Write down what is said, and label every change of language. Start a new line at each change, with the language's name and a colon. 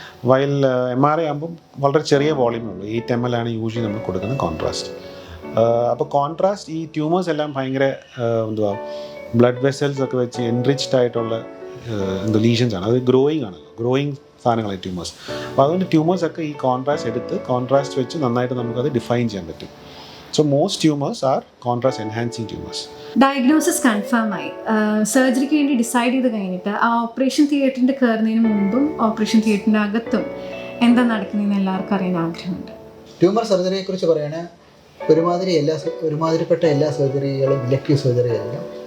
Malayalam: While MRI ആകുമ്പം വളരെ ചെറിയ വോളിയമേ ഉള്ളൂ, 8 ml ആണ് യൂഷ്വലി നമ്മൾ കൊടുക്കുന്ന കോൺട്രാസ്റ്റ്. അപ്പോൾ കോൺട്രാസ്റ്റ് ഈ ട്യൂമേഴ്സ് എല്ലാം ഭയങ്കര എന്തുവാ ബ്ലഡ് വെസൽസ് ഒക്കെ വെച്ച് എൻറിച്ച്ഡ് ആയിട്ടുള്ള ലീഷൻസ് ആണ്. അത് ഗ്രോയിങ് ആണല്ലോ, ഗ്രോയിങ് സാധനങ്ങളാണ് ട്യൂമേഴ്സ്. അപ്പോൾ അതുകൊണ്ട് ട്യൂമേഴ്സൊക്കെ ഈ കോൺട്രാസ്റ്റ് എടുത്ത് കോൺട്രാസ്റ്റ് വെച്ച് നന്നായിട്ട് നമുക്കത് ഡിഫൈൻ ചെയ്യാൻ പറ്റും.
English: So most tumors are contrast enhancing tumors.
Malayalam: Diagnosis confirm ആയി, സർജറിക്ക് വേണ്ടി ഡിസൈഡ് ചെയ്ത് കഴിഞ്ഞിട്ട് ആ ഓപ്പറേഷൻ തിയേറ്ററിൻ്റെ കയറുന്നതിന് മുമ്പും ഓപ്പറേഷൻ തിയേറ്ററിൻ്റെ അകത്തും എന്താ നടക്കുന്നതെന്ന് എല്ലാവർക്കും അറിയാൻ ആഗ്രഹമുണ്ട്. ട്യൂമർ സർജറിയെക്കുറിച്ച് പറയുകയാണെങ്കിൽ ഒരുമാതിരിപ്പെട്ട എല്ലാ സർജറികളും ഇലക്ടീവ് സർജറി ആയിരിക്കും.